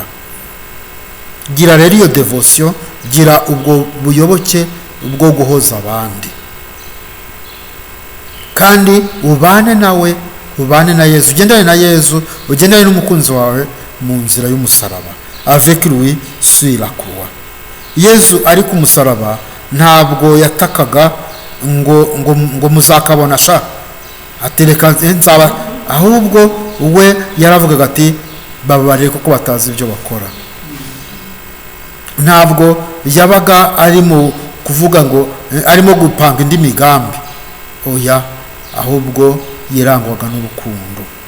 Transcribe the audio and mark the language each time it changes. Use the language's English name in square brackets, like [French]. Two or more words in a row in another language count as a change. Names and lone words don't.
[Kinyarwanda] Gira rero iyo devotion, gira ubwo buyoboke bwo guhoza abandi, kandi ubane nawe, ubane na Yesu, ugendane na Yesu, ugendane n'umukunzi wawe mu nzira y'umusaraba, [French] avec lui sur la croix. [Kinyarwanda] Yesu ari ku musaraba ntabwo yatakaga ngo muzakabona sha atereka nzaba, ahubwo we yaravugaga ati babarire kuko batazi ibyo bakora. Ntabwo yabaga ari mu kuvuga ngo arimo gupanga indi migambi, oya, ahubwo yirangwaga n'urukundo.